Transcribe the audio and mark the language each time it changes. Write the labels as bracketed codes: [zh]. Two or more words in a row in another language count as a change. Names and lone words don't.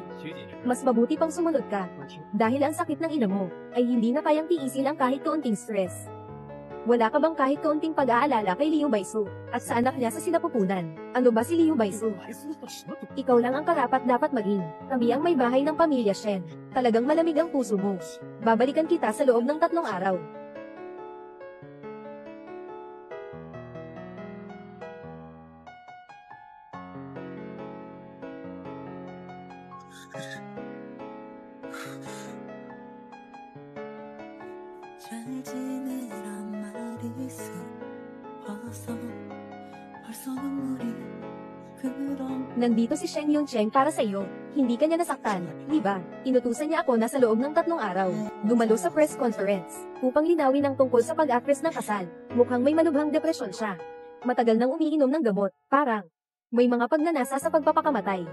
[tl] Mas mabuti pang sumunod ka. Dahil ang sakit ng ina mo, ay hindi na kayang tiisin ang kahit kaunting stress. Wala ka bang kahit kaunting pag-aalala kay Liu Baisu, at sa anak niya sa sinapupunan? Ano ba si Liu Baisu? Ikaw lang ang karapat-dapat maging. Kami ang may bahay ng pamilya Shen. Talagang malamig ang puso mo. Babalikan kita sa loob ng 3 araw. [ko] 잘 지내란 말이 슬퍼서 벌써 눈물이 그런 [tl] Nandito si Shen Yuncheng para sa iyo. Hindi ka niya nasaktan, di ba? Inutusan niya ako na sa loob ng 3 araw. Dumalo sa [en] press conference, [tl] upang linawin ang tungkol sa pag-actress ng kasal. Mukhang may malubhang depresyon siya. Matagal nang umiinom ng gamot, parang may mga pagnanasa sa pagpapakamatay.